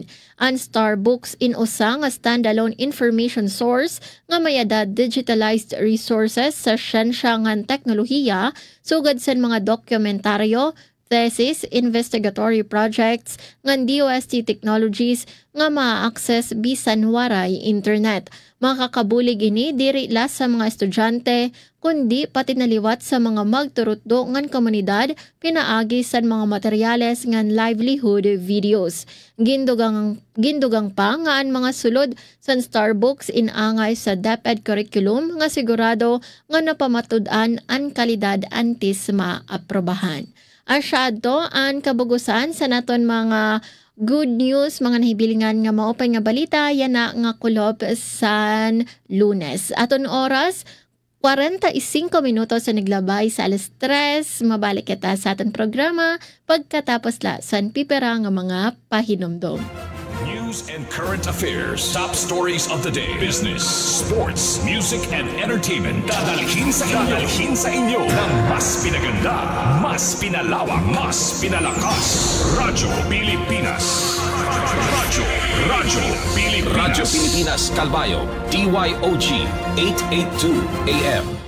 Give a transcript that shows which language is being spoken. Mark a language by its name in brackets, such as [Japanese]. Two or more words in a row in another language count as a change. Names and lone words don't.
[Waray] Ang Starbucks in usa nga [English] standalone information source [Waray] nga mayadad [English] digitalized resources [Waray] sa siyensya ngan teknolohiya sugad sa mga dokumentaryo, thesis, [English] investigatory projects [Waray] ngan [English] DOST technologies [Waray] nga ma-access bisan waray internet. Makakabulig ini diri la sa mga estudyante kundi pati naliwat sa mga magturutdo ngan komunidad pinaagi sa mga materyales ngan [English] livelihood videos. [Waray] Gindugang pa nga ang mga sulod sa Starbucks inangay sa DepEd curriculum nga sigurado nga napamatud-an ang kalidad antes maaprobahan. Asyado ang kabugusan sa naton mga [English] good news, [Waray] mga nahibilingan nga maupay nga balita, yan na nga kulob sa Lunes. Aton oras, 45 minutos sa naglabay sa alas 3, mabalik kita sa aton programa pagkatapos la sa pipera nga mga pahinomdom. [English] News and current affairs, top stories of the day, business, sports, music, and entertainment. [Filipino] Dadalhin sa inyo ng mas pinaganda, mas pinalawak, mas pinalakas. Radyo Pilipinas. Radyo Pilipinas Calbayog, DYOG 882 AM.